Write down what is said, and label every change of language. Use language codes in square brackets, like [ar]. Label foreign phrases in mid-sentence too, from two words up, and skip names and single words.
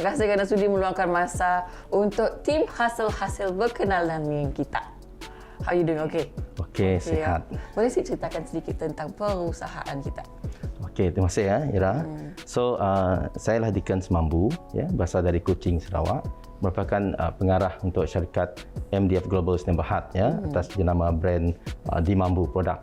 [ms] kasih kerana sudi meluangkan masa untuk tim hasil berkenalan dengan kita. [en] How you doing? Okay, [ms] sihat. Boleh sih ceritakan sedikit tentang perusahaan kita? Okey, terima kasih ya, Ira. So, saya lah Deacon Semambu, berasal dari Kuching, Sarawak. Merupakan pengarah untuk syarikat MDF Global Sdn Bhd atas jenama brand Dimambu Product.